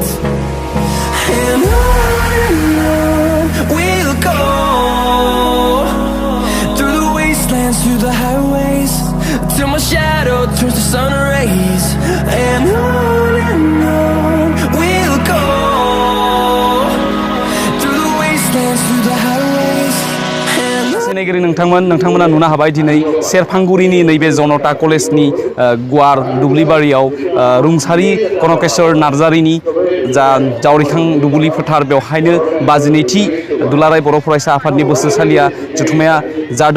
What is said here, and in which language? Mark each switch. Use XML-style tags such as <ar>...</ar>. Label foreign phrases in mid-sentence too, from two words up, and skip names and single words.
<en>And on we'll go, through the wastelands, through the highways, till my shadow turns to sun rays. And on we'll go, through the wastelands, through the highways.</en> <brx>सिनायगिरि नोंथांमोना नुनो हाबाय दिनै सेरफांगुरिनि नैबे जनता कलेजनि गुवार दुब्लिबारियाव रुंसारि कनकेश्वर नार्जारीनि जा जावरिखां दुब्लि फोथार बेवहायनो 52थि दुलाराय बर' फरायसा आफादनि बोसोरसालिया जथुम्माया जादों।</brx>